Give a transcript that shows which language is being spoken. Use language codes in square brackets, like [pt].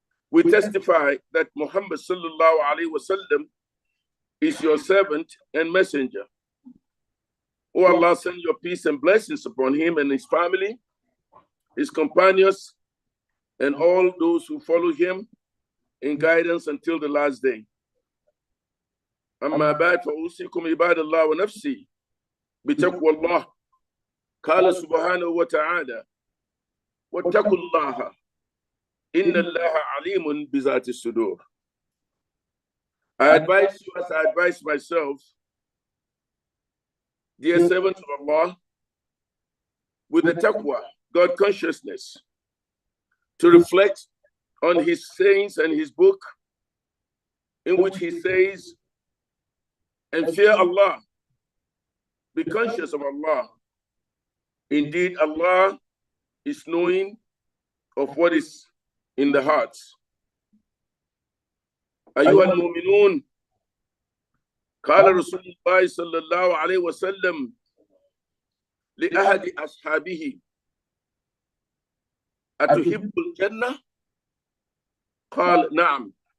[en] We testify that Muhammad sallallahu alaihi wasallam is your servant and messenger. O Allah, send your peace and blessings upon him and his family, his companions, and all those who follow him in guidance until the last day. [ar] أما بعد فأوصيكم عباد الله ونفسي بتقوى الله. قال سبحانه وتعالى: واتقوا الله إن الله عليم بذات الصدور. [en] I advise you as I advise myself, dear servants of Allah, with the taqwa, God consciousness, to reflect on his sayings and his book, in which he says, and fear Allah, be conscious of Allah. Indeed, Allah is knowing of what is in the hearts. [ar] أيها المؤمنون، قال رسول الله صلى الله عليه وسلم لأحد أصحابه: أتحب الجنة؟ قال: نعم.